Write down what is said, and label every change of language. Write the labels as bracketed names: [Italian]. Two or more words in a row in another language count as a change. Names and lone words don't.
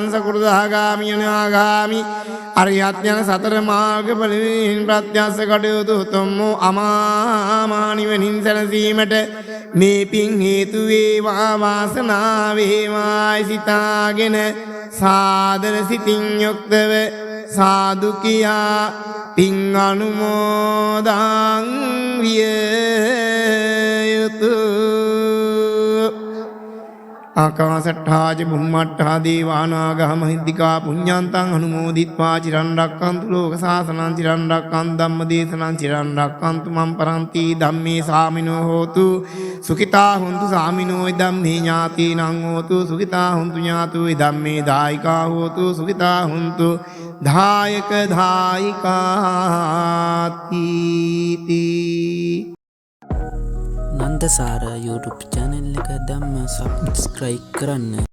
[Sinhala] සකෘදාගාමි අනාගාමි අරියත් යන සතර මාර්ග ඵලයෙන් ප්‍රත්‍යක්ෂ කටයුතු උතුම් වූ අමා නිවනින් සැනසීමට මේ පින් හේතු වේවා වාසනාව වේවායි සිතාගෙන සාදර සිතින් යුක්තව සාදු කියා පින් අනුමෝදන් විය යුතුය. [Pali] ආකාසට්ඨා ච බුම්මට්ඨා දේවානාගා මහිද්దికා පුඤ්ඤාන්තං අනුමෝදිත්වා චිරන් රැක්කන්තු ලෝක සාසනං චිරන් රැක්කන්තු ධම්මදේශනං චිරන් රැක්කන්තු මම් පරන්ති ධම්මේ සාමිනෝ හෝතු සුඛිතා හොන්තු සාමිනෝ ධම්මේ ඥාතීනං හෝතු සුඛිතා හොන්තු ඥාතෝ ධම්මේ දායිකා හෝතු සුඛිතා හොන්තු දායක දායිකාති [Sinhala] නන්දසාර YouTube channel එක දැම්ම subscribe කරන්න.